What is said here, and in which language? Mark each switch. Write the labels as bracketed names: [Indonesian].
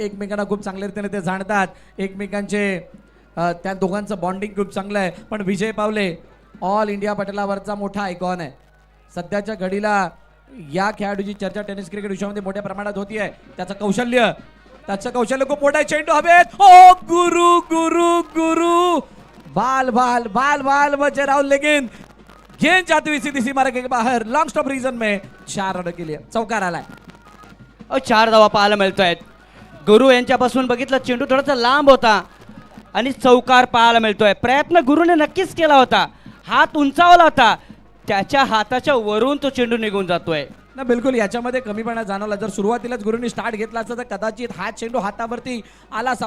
[Marathi] एकमेकांना खूप चांगल्या रीतीने ते जाणतात. एकमेकांचे त्या दोघांचं बॉन्डिंग खूप चांगलं आहे. पण विजय पावले ऑल इंडिया पटलावरचा मोठा आयकॉन आहे. सध्याच्या घडीला या खेळाडूची चर्चा टेनिस क्रिकेट विश्वामध्ये मोठ्या प्रमाणात होती आहे. त्याचं कौशल्य खूप मोठा आहे. चेंडू हवेत, [Hindi] ओ गुरु बाल बचे राहुल, लेकिन गेंद जाती हुई सीधी सीमा के बाहर. लॉन्ग स्टॉप रीजन में 4 रन के लिए [Marathi] चौकार आलाय. 4 धावा पाहायला मिळत आहेत. गुरु यांच्यापासून बघितलं चेंडू थोडासा लांब होता आणि चौकार पाहायला मिळतोय. प्रयत्न गुरुने नक्कीच केला होता, हात उंचावला होता, त्याच्या हाताच्या वरून तो चेंडू निघून जातोय ना. बिलकुल याच्यामध्ये कमीपणा जाणवला. जर सुरुवातीलाच गुरुंनी स्टार्ट घेतला असता तर कदाचित हा चेंडू हातावरती आला असता.